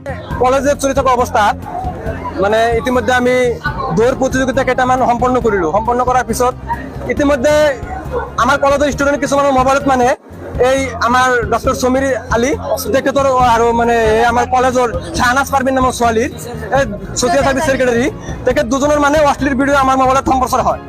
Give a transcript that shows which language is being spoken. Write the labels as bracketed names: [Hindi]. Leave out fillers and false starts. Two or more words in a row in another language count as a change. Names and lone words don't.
[Assamese] কলেজে চলি থাকা অবস্থা মানে ইতিমধ্যে আমি দৌড় প্রতিযোগিতা কেইটামান সম্পন্ন কৰিলো। সম্পন্ন কৰাৰ পিছত ইতিমধ্যে আমাৰ কলেজৰ ষ্টুডেণ্ট কিছুমানৰ মোবাইলত মানে এই আমাৰ ডক্টৰ সমীৰ আলী তেখেতৰ আৰু মানে আমাৰ কলেজৰ শাহনাজ পাৰভিন নামৰ ছোৱালীৰ [English] social service secretary [Assamese] তেখেত দুজনৰ মানে অশ্লীল ভিডিঅ' আমাৰ মোবাইলত সম্প্ৰচাৰ হয়।